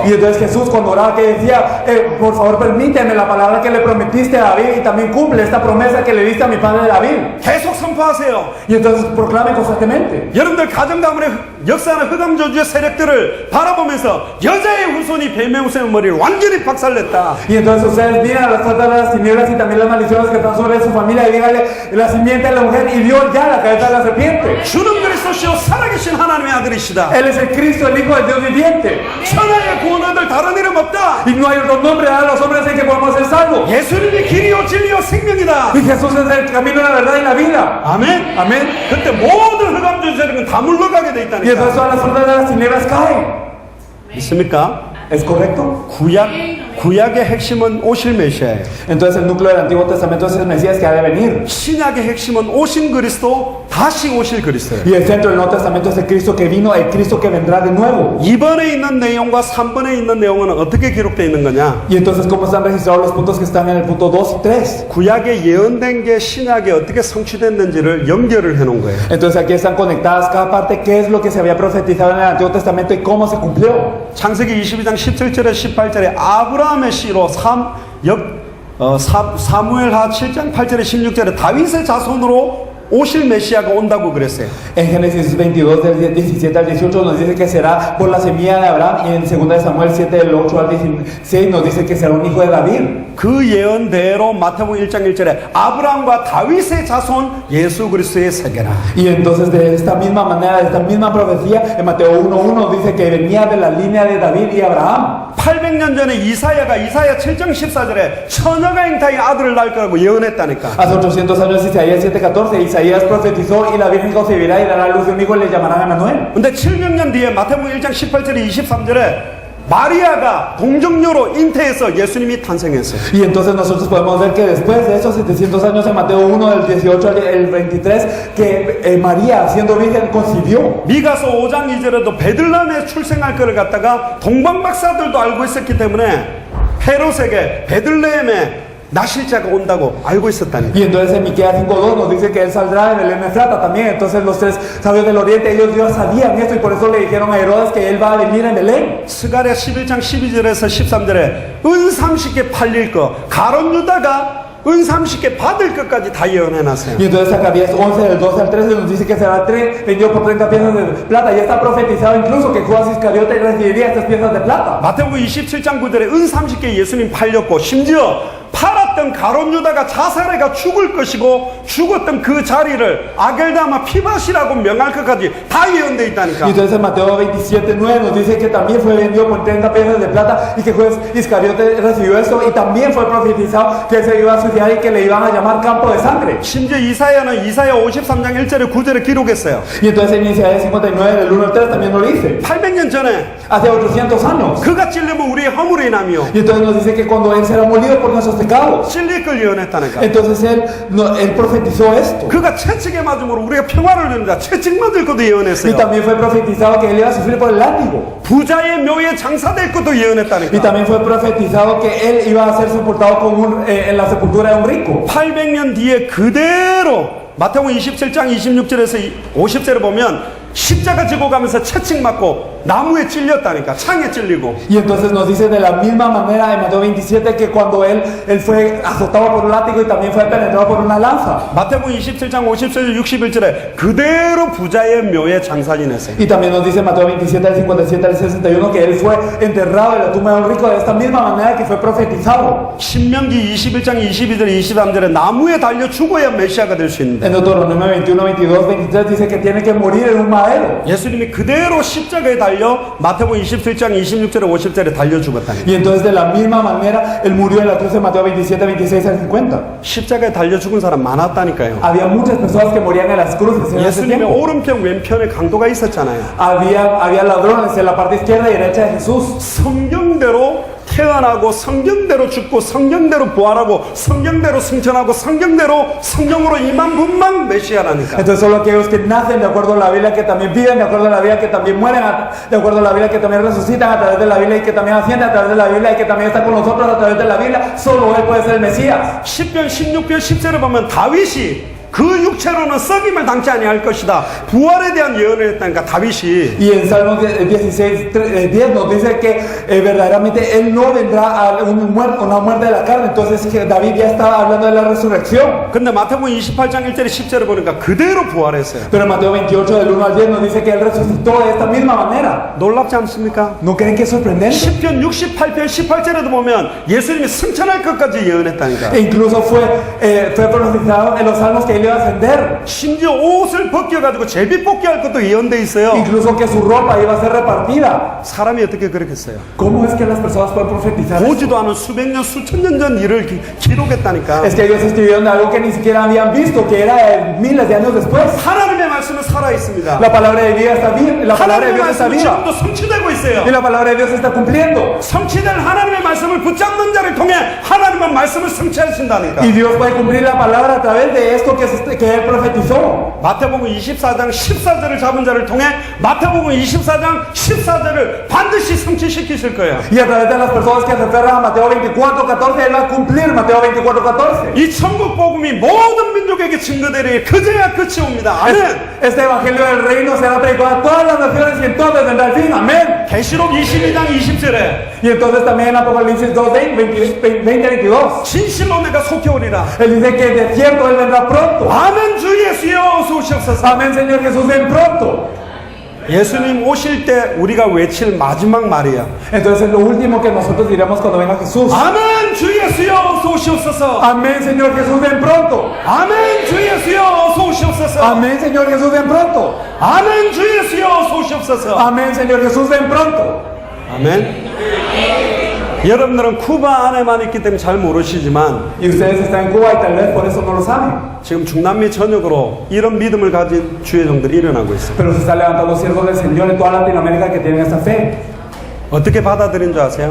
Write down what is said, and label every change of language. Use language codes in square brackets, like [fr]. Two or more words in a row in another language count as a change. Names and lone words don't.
[es] Y entonces Jesús cuando oraba que decía, por favor permíteme la palabra que le prometiste a David y también cumple esta promesa que le diste a mi padre David. [ko] 계속 선포하세요. [es] Y entonces proclame constantemente. [ko] 여러분들 가정 가문의 역사하는 흑암 저주의 세력들을 바라보면서 여자의 후손이 뱀의 후손의 머리를 완전히 박살냈다. [es] Y entonces ustedes miran a las puertas de las tinieblas y también las maldiciones que están sobre su familia y díganle la simiente de la mujer y dio ya la cabeza de la serpiente. [ko] 주는 그리스도시요 살아계신 하나님의 아들이시다. [es] Él es el Cristo, el Hijo del Dios viviente. [ko] 천하의 구원하들 다른 이름 없다. [es] Y no hay otro nombre dado a los hombres en que podemos ser salvos. [ko] 예수님이 길이요 진리요 생명이다. [es] Y Jesús es el camino, la verdad y la vida. [ko] 아멘. [es] Amén. [ko] 그때 모든 흑암 저주 세력은 다 물러가게 돼 [es] Y [ko] 있다니까. [es] entonces todas las puertas de las tinieblas caen. [ko] 있습니까? [es] ¿Es correcto? [ko] 구약의 핵심은 오실 메시아예요. [es] Entonces el núcleo del Antiguo Testamento es el Mesías que ha de venir. [ko] 신약의 핵심은 오신 그리스도, 다시 오실 그리스도예요. [es] Y el centro del Nuevo Testamento es el Cristo que vino, el Cristo que vendrá de nuevo. [ko] 2번에 있는 내용과 3번에 있는 내용은 어떻게 기록되어 있는 거냐? [es] Y entonces, ¿cómo están registrados los puntos que están en el punto 2 y 3? [ko] 구약에 예언된 게 신약에 어떻게 성취됐는지를 연결을 해놓은 거예요. [es] Entonces aquí están conectadas cada parte, qué es lo que se había profetizado en el Antiguo Testamento y cómo se cumplió. [ko] 창세기 22장 17절에 18절에 아브라함의 씨로 사무엘하 7장 8절에 16절에 다윗의 자손으로 오실 메시아가 온다고 그랬어요. [es] En Génesis 22 del 17 al 18 nos dice que será por la semilla de Abraham y en 2 Samuel 7 del 8 al 16 nos dice que será un hijo de David. [ko] 그 예언대로 마태복음 1장 1절에 아브라함과 다윗의 자손 예수 그리스도의 세계라. [es] Y entonces de esta misma manera, de esta misma profecía, en Mateo 1:1 dice que venía de la línea de David y Abraham. [ko] 800년 전에 이사야 7장 14절에 처녀가 잉타의 아들을 낳을 거라고 예언했다니까. [es] Hace 800 años Isaías 7:14 Isaías profetizó y la Virgen concebirá y dará a luz de un hijo y le llamarán Emanuel. [ko] 근데 700년 뒤에 마태복음 1장 18절에 23절에 마리아가 동정녀로 잉태해서 예수님이 탄생했어요. [es] Y entonces nosotros podemos ver que después de esos 700 años en Mateo 1 del 18 al 23 que María siendo virgen concibió. [ko] 미가서 5장 2절에도 베들레헴에 출생할 것을 갖다가 동방박사들도 알고 있었기 때문에 헤롯에게 베들레헴에 나실자가 온다고 알고 있었다니. [es] Y entonces en Miqueas 5:2 nos dice que él saldrá de Belén Efrata también. Entonces los tres sabios del oriente, ellos ya sabían esto y por eso le dijeron a Herodes que él va a venir en Belén. [ko] 스가랴 11장 12절에서 13절에 은 30개 팔릴 거 가론 유다가 은 30개 받을 것까지 다 예언해놨어요. [es] Y entonces Zacarías 11 del 12 al 13 nos dice que será vendido por 30 piezas de plata. Ya está profetizado incluso que Judas Iscariote recibiría estas piezas de plata. [ko] 마태복음 27장 9절에 은 30개 예수님 팔렸고 심지어 팔았던 가론 유다가 자살해가 죽을 것이고 죽었던 그 자리를 아겔다마 피밭이라고 명할 것까지 다 예언되어 [es] Y [ko] 있다니까. [es] entonces en Mateo 27:9 nos dice que también fue vendido por 30 piezas de plata y que Judas Iscariote recibió esto y también fue profetizado que se iba a suicidar y que le iban a llamar campo de sangre. [ko] 심지어 이사야는 이사야 53장 1절에 9절에 기록했어요. [es] Y entonces en Isaías 59 del 1 al 3 también lo dice. [ko] 800년 전에 [es] Hace 800 años. [ko] 그가 찔리면 우리의 허물이 남이요 [es] Y entonces nos dice que cuando él será molido por nuestros pecados. [ko] 찔릴 걸 예언했다니까. [es] Entonces él profetizó esto. [ko] 그가 채찍에 맞음으로 우리가 평화를 누린다. 채찍 맞을 것도 [es] Y [ko] 예언했어요. [es] también fue profetizado que él iba a sufrir por el látigo. [ko] 부자의 묘에 장사될 것도 [es] Y [ko] 예언했다니까. [es] también fue profetizado que él iba a ser sepultado en la sepultura de un rico. [ko] 800년 뒤에 그대로 마태복음 27장 26절에서 50절에 보면 십자가 지고 가면서 채찍 맞고 나무에 찔렸다니까. 창에 찔리고. [es] Y entonces nos dice de la misma manera en Mateo 27 que cuando él fue azotado por un látigo y también fue penetrado por una lanza. [ko] 마태복음 27장 50절 61절에 그대로 부자의 묘에 장사 지냈어요. [es] Y también nos dice Mateo 27 del 57 al 61 que él fue enterrado en la tumba de un rico de esta misma manera que fue profetizado. [ko] 신명기 21장 22절 23절에 나무에 달려 죽어야 메시아가 될 수 있는데 [es] En Deuteronomio 21, 22, 23 dice que tiene que morir en un madero. [ko] 예수님이 그대로 십자가에 달려 마태복음 27장 26절에 50절에 달려 죽었다니. [es] Y entonces de la misma manera él murió en la cruz de Mateo 27, 26 al 50. [ko] 십자가에 달려 죽은 사람 많았다니까요. [es] Había muchas personas que morían en las cruces en ese [ko] 예수님의 [es] tiempo. [ko] 오른편 왼편에 강도가 있었잖아요. [es] Había ladrones en la parte izquierda y derecha de Jesús. [ko] 성경대로 태어나고 성경대로 죽고 성경대로 부활하고 성경대로 승천하고 성경대로 성령으로 임한 분만 메시아라니까. [es] Entonces solo aquellos que nacen de acuerdo a la Biblia, que también viven de acuerdo a la Biblia, que también mueren de acuerdo a la Biblia, que también resucitan a través de la Biblia y que también ascienden a través de la Biblia y que también está con nosotros a través de la Biblia, solo Él puede ser el Mesías. [ko] 10편 16편 10절에 보면 다윗이 그 육체로는 썩임을 당치 아니할 것이다. 부활에 대한 예언을 했다니까 다윗이. [es] Y en Salmos 16, 10 nos dice que verdaderamente Él no vendrá a una muerte de la carne. Entonces que David ya estaba hablando de la resurrección. [ko] 근데 마태복음 28장 1절에 10절에 보니까 그대로 부활했어요. [es] Pero en Mateo 28 del 1 al 10 nos dice que Él resucitó de esta misma manera. [ko] 놀랍지 않습니까? [es] ¿No creen que es sorprendente? [ko] 10편 68편 18절에도 보면 예수님이 승천할 것까지 예언했다니까. [es] E incluso fue profetizado en los salmos que Él iba a ascender. [ko] 심지어 옷을 벗겨가지고 제비 뽑기 할 것도 예언돼 있어요. [es] Incluso que su ropa iba a ser repartida. [ko] 사람이 어떻게 그렇겠어요? [es] ¿Cómo es que las personas pueden profetizar esto? [ko] 보지도 않은 수백 년 수천 년 전 일을 기록했다니까. [es] Es que ellos escribieron algo que ni siquiera habían visto, que era miles de años después. [ko] 하나님의 말씀은 살아 있습니다. [es] La palabra de Dios está viva. La palabra de [ko] 하나님의 [es] Dios está [ko] 말씀은 [es] viva. [ko] 지금도 성취되고 있어요. [es] Y la palabra de Dios se está cumpliendo. [ko] 성취될 하나님의 말씀을 붙잡는 자를 통해 하나님은 말씀을 성취하신다니까. [es] Y Dios puede cumplir la palabra a través de esto que Él profetizó. [ko] 마태복음 24장 14절을 잡은 자를 통해 마태복음 24장 14절을 반드시 성취시키실 거예요. [es] Y a través de las personas que se aferran a Mateo 24, 14, Él va a cumplir Mateo 24, 14. [ko] 이 천국 복음이 모든 민족에게 증거되리 그제야 끝이 옵니다. 아멘. [es] Este evangelio del reino será predicado a todas las naciones y entonces vendrá el fin. Amén. [ko] 계시록 22장 20절에 [es] Y entonces también en Apocalipsis 2, 20, 22. [ko] 진실로 내가 속히 오리라. [es] Él dice que de cierto Él vendrá pronto. [ko] 아멘. 주 예수여 어서 오시옵소서. [es] Amén, Señor Jesús, ven pronto. [ko] 예수님 오실 때 우리가 외칠 마지막 말이야. [es] Entonces lo último que nosotros diremos cuando venga Jesús. [ko] 아멘. 주 예수여 어서 오시옵소서. [es] Amén, Señor Jesús, ven pronto. [ko] 아멘. 주 예수여 어서 오시옵소서. [es] Amén, Señor Jesús, ven pronto. [ko] 아멘. 주 예수여 어서 오시옵소서. [es] Amén, Señor Jesús, ven pronto. [ko] 아멘. 여러분들은 쿠바 안에만 있기 때문에 잘 모르시지만 [es] Y ustedes están en Cuba y tal vez por eso no lo saben. [ko] 지금 중남미 전역으로 이런 믿음을 가진 주의종들이 일어나고 있어요. [es] Pero se están levantando siervos del Señor en toda Latinoamérica que tienen esta fe. [ko] 어떻게 받아들인 줄 아세요?